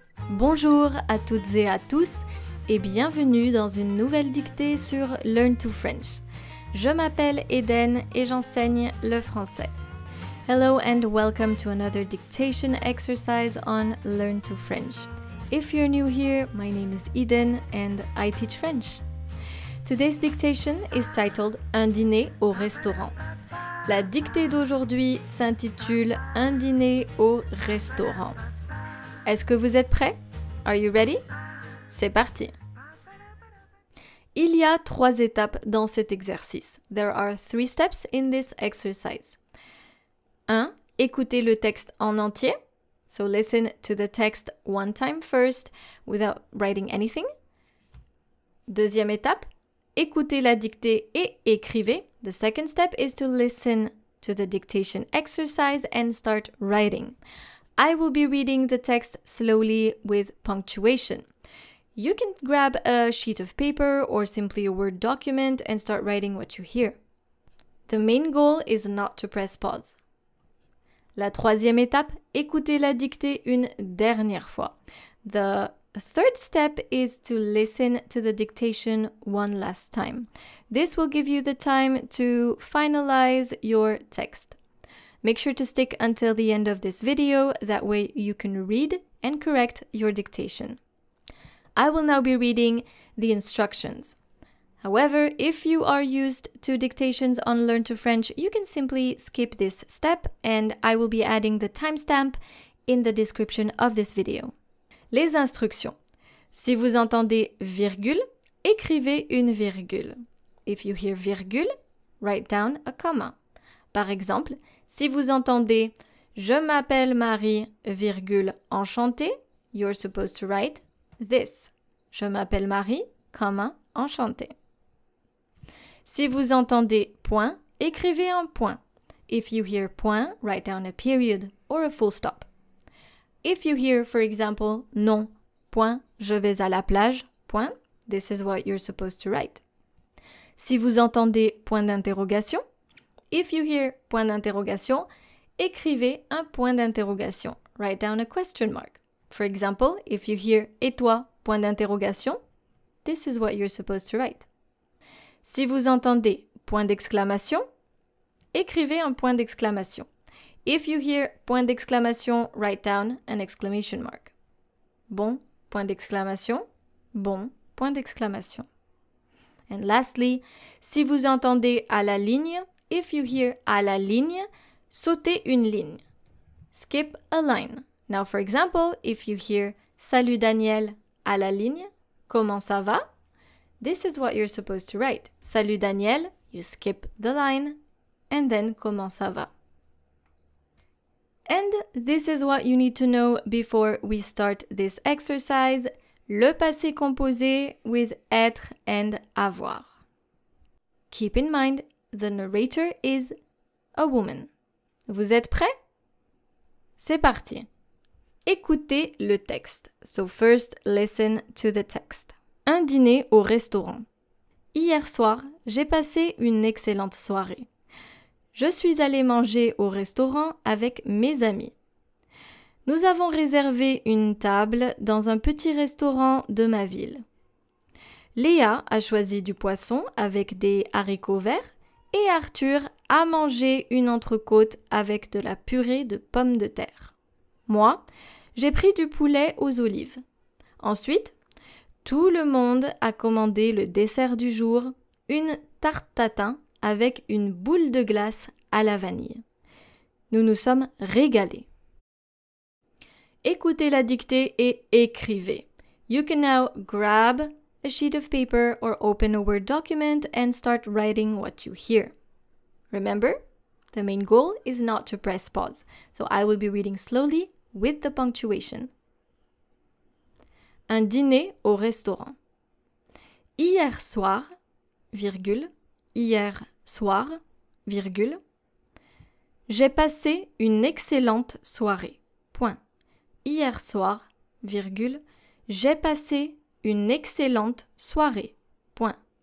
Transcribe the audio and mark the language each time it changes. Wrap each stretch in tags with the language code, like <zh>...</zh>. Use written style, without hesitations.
<fr>Bonjour à toutes et à tous et bienvenue dans une nouvelle dictée sur Learn to French. Je m'appelle Eden et j'enseigne le français.</fr> <en>Hello and welcome to another dictation exercise on Learn to French. If you're new here, my name is Eden and I teach French. Today's dictation is titled Un dîner au restaurant.</en> <fr>La dictée d'aujourd'hui s'intitule Un dîner au restaurant. Est-ce que vous êtes prêts?</fr> <en>Are you ready?</en> <fr>C'est parti! Il y a 3 étapes dans cet exercice.</fr> <en>There are 3 steps in this exercise.</en> <fr>1. Écoutez le texte en entier.</fr> <en>So listen to the text one time first without writing anything.</en> <fr>Deuxième étape, écoutez la dictée et écrivez.</fr> <en>The second step is to listen to the dictation exercise and start writing. I will be reading the text slowly with punctuation. You can grab a sheet of paper or simply a Word document and start writing what you hear. The main goal is not to press pause.</en> <fr>La troisième étape, écoutez la dictée une dernière fois.</fr> <en>The third step is to listen to the dictation one last time. This will give you the time to finalize your text. Make sure to stick until the end of this video, that way you can read and correct your dictation. I will now be reading the instructions. However, if you are used to dictations on Learn to French, you can simply skip this step and I will be adding the timestamp in the description of this video.</en> <fr>Les instructions. Si vous entendez virgule, écrivez une virgule.</fr> <en>If you hear virgule, write down a comma.</en> <fr>Par exemple, si vous entendez « Je m'appelle Marie, virgule, enchantée »,</fr> <en>you're supposed to write this.</en> <fr>Je m'appelle Marie, comma, enchantée. Si vous entendez point, écrivez un point.</fr> <en>If you hear point, write down a period or a full stop. If you hear, for example,</en> <fr>non, point, je vais à la plage, point,</fr> <en>this is what you're supposed to write.</en> <fr>Si vous entendez point d'interrogation,</fr> <en>if you hear</en> <fr>point d'interrogation, écrivez un point d'interrogation.</fr> <en>Write down a question mark. For example, if you hear</en> <fr>et toi, point d'interrogation,</fr> <en>this is what you're supposed to write.</en> <fr>Si vous entendez point d'exclamation, écrivez un point d'exclamation.</fr> <en>If you hear point d'exclamation, write down an exclamation mark.</en> <fr>Bon, point d'exclamation, bon, point d'exclamation.</fr> <en>And lastly,</en> <fr>si vous entendez à la ligne,</fr> <en>if you hear</en> <fr>à la ligne, sautez une ligne.</fr> <en>Skip a line. Now, for example, if you hear</en> <fr>Salut Daniel à la ligne, comment ça va?</fr> <en>This is what you're supposed to write. Salut Daniel, you skip the line, and then</en> <fr>comment ça va?</fr> <en>And this is what you need to know before we start this exercise. Le passé composé with être and avoir. Keep in mind, the narrator is a woman.</en> <fr>Vous êtes prêts? C'est parti. Écoutez le texte.</fr> <en>So first, listen to the text. Un dîner au restaurant.</en> <fr>Hier soir, j'ai passé une excellente soirée. Je suis allée manger au restaurant avec mes amis. Nous avons réservé une table dans un petit restaurant de ma ville. Léa a choisi du poisson avec des haricots verts et Arthur a mangé une entrecôte avec de la purée de pommes de terre. Moi, j'ai pris du poulet aux olives. Ensuite, tout le monde a commandé le dessert du jour, une tarte tatin avec une boule de glace à la vanille. Nous nous sommes régalés. Écoutez la dictée et écrivez.</fr> <en>You can now grab a sheet of paper or open a Word document and start writing what you hear. Remember, the main goal is not to press pause, so I will be reading slowly with the punctuation.</en> <fr>Un dîner au restaurant. Hier soir, virgule, hier soir, virgule, j'ai passé une excellente soirée. Point. Hier soir, virgule, j'ai passé une excellente soirée. Point.</fr>